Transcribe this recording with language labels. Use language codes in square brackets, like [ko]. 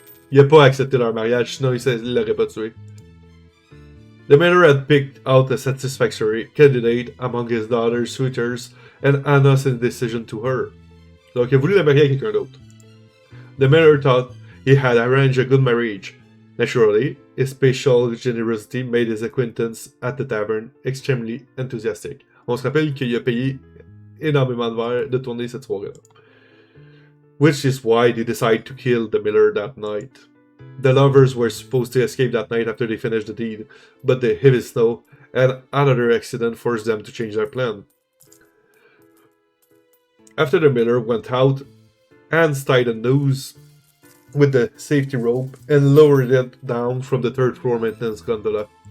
[fr] Il a pas accepté leur mariage, sinon il l'aurait pas tué. [en] The miller had picked out a satisfactory candidate among his daughter's suitors and Anna's indecision to her. [fr] Donc il a voulu la marier à quelqu'un d'autre. [en] The miller thought he had arranged a good marriage. Naturally, his special generosity made his acquaintance at the tavern extremely enthusiastic. [fr] On se rappelle qu'il a payé énormément de verres de tourner cette soirée-là. [en] Which is why they decided to kill the miller that night. The lovers were supposed to escape that night after they finished the deed, but the heavy snow and another accident forced them to change their plan. After the miller went out, Hans tied a noose with the safety rope and lowered it down from the third floor maintenance gondola.